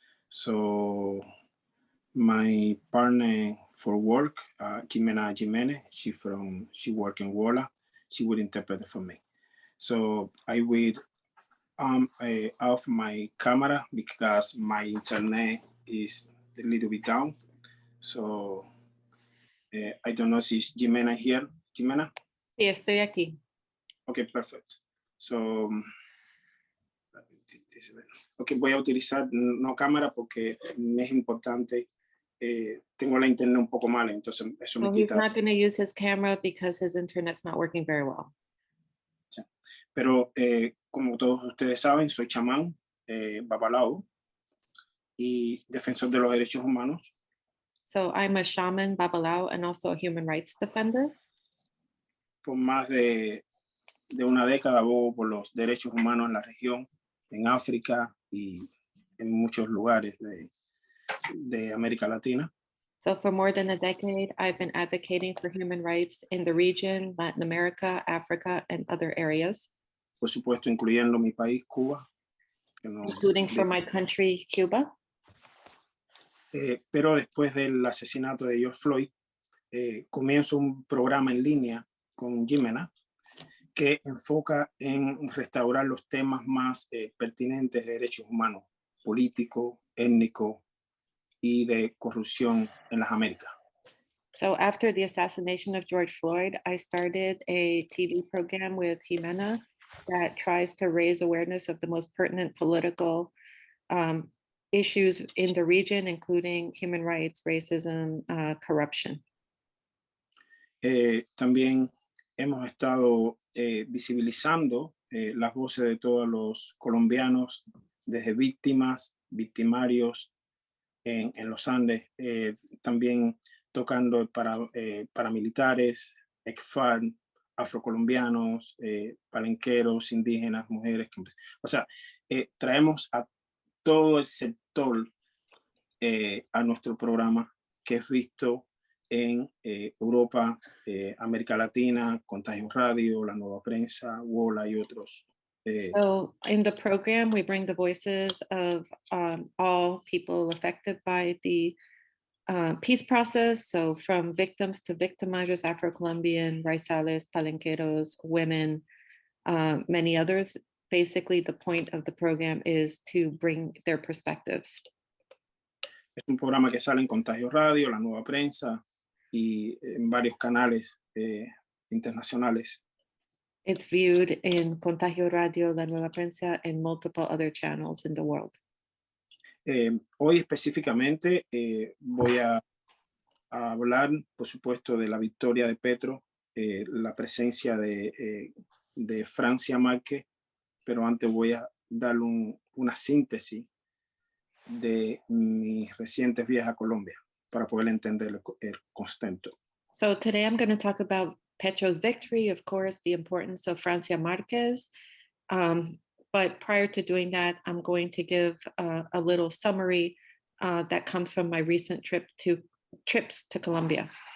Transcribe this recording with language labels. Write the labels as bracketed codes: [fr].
[en] So my partner for work, Jimena Jimenez, she work in Wola, she would interpret it for me. So I will off my camera because my internet is a little bit down. So I don't know si Jimena here. Jimena? [es] Sí, estoy aquí. [en] Okay, perfect. So, okay, [es] voy a utilizar no cámara porque me es importante. Tengo la internet un poco mal, entonces eso me quita. [en] He's not going to use his camera because his internet's not working very well. [es] Pero como todos ustedes saben, soy chamán, babalao y defensor de los derechos humanos. [en] So I'm a shaman, babalao, and also a human rights defender. [es] Por más de una década abogo por los derechos humanos en la región, en África y en muchos lugares de América Latina. [en] So for more than a decade, I've been advocating for human rights in the region, Latin America, Africa, and other areas. [es] Por supuesto, incluyendo mi país, Cuba. [en] Including for my country, Cuba. [es] Pero después del asesinato de George Floyd, comienzo un programa en línea con Jimena que enfoca en restaurar los temas más pertinentes de derechos humanos, político, étnico y de corrupción en las Américas. [en] So after the assassination of George Floyd, I started a TV program with Jimena that tries to raise awareness of the most pertinent political issues in the region, including human rights, racism, corruption. [es] También hemos estado visibilizando las voces de todos los colombianos, desde víctimas, victimarios en los Andes, también tocando para militares, ex-FARC, afrocolombianos, palenqueros, indígenas, mujeres. O sea, traemos a todo el sector a nuestro programa, que es visto en Europa, América Latina, Contagio Radio, La Nueva Prensa, WOLA y otros. [en] So in the program, we bring the voices of all people affected by the peace process. So from victims to victimizers, Afro-Colombian, raizales, palenqueros, women, many others. Basically, the point of the program is to bring their perspectives. [es] Es un programa que sale en Contagio Radio, La Nueva Prensa y en varios canales internacionales. [en] It's viewed in Contagio Radio, La Nueva Prensa, and multiple other channels in the world. [es] Hoy específicamente voy a hablar, por supuesto, de la victoria de Petro, la presencia de Francia Marquez, pero antes voy a dar una síntesis de mis recientes viajes a Colombia para poder entender el contexto. [en] So today I'm going to talk about Petro's victory, of course, the importance of Francia Marquez. But prior to doing that, I'm going to give a little summary that comes from my recent trips to Colombia.